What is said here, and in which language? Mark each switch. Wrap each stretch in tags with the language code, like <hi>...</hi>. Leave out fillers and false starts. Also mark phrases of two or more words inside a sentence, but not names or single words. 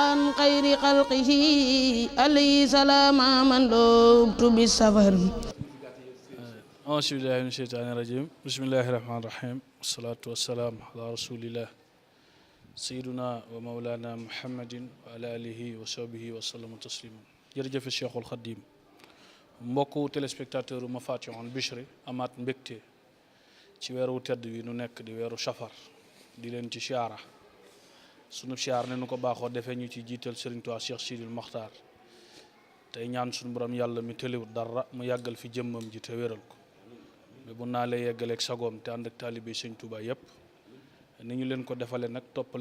<ar>خير خلقه عليه سلام من لبت بالسفر أعوذ بالله من الشيطان الرجيم بسم الله الرحمن الرحيم والصلاة والسلام على رسول الله سيدنا ومولانا محمد وعلى آله وصحبه وسلم تسليما</ar> <wo>jërëjëf Cheikhul Khadim mbokku téléspectateur Mafatihul Bichri amaat mbégte ci weeru tedd wi nu nekk di weeru safar di leen ci siyaara sunu siyaar ne nu ko baaxoo defee ñu ci jiital Serigne Touba Cheikh Sidil Mokhtar tey ñaan sunu borom yàlla mi tëliwut dara mu yàggal fi jëmmam ji te wéral ko mais bu naa lay yeggaleeg sagoom te ànd ak taalibe Sëñ Touba yépp ni ñu leen ko defale nag toppale</wo>